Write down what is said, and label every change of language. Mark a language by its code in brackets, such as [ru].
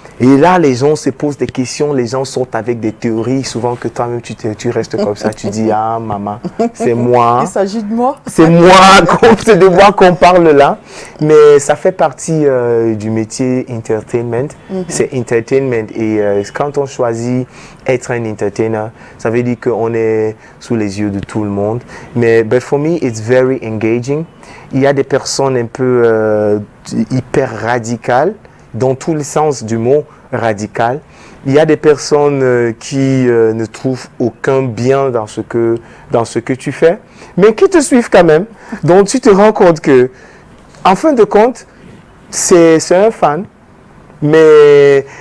[fr] Et là, les gens se posent des questions, les gens sortent avec des théories, souvent que toi-même tu restes comme ça, tu dis, ah maman, c'est moi. Il s'agit de moi. C'est moi, c'est de moi qu'on parle là. Mais ça fait partie du métier entertainment. C'est entertainment. Et quand on choisit être un entertainer, ça veut dire qu'on est sous les yeux de tout le monde. [en] Mais but for me, it's very engaging. [fr] Il y a des personnes un peu hyper radicales, dans tous les sens du mot radical. Il y a des personnes qui ne trouvent aucun bien dans ce que tu fais, mais qui te suivent quand même. Donc tu te rends compte que, en fin de compte, c'est un fan, mais